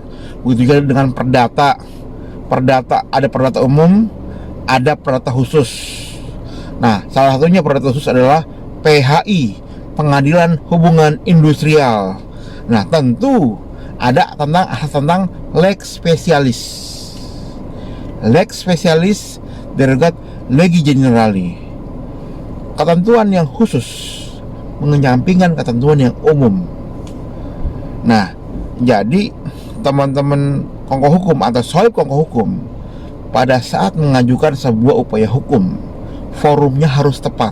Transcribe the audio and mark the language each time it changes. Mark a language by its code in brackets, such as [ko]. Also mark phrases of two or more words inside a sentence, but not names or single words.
[id] Begitu juga dengan perdata. Perdata ada perdata umum, ada perdata khusus. Nah, salah satunya perdata khusus adalah PHI, Pengadilan Hubungan Industrial. Nah, tentu ada tentang [la] lex specialis. Lex specialis derogat legi generali. [id] Ketentuan yang khusus mengenyampingkan ketentuan yang umum. Nah, jadi teman-teman kongko hukum atau sohib kongko hukum, pada saat mengajukan sebuah upaya hukum, forumnya harus tepat.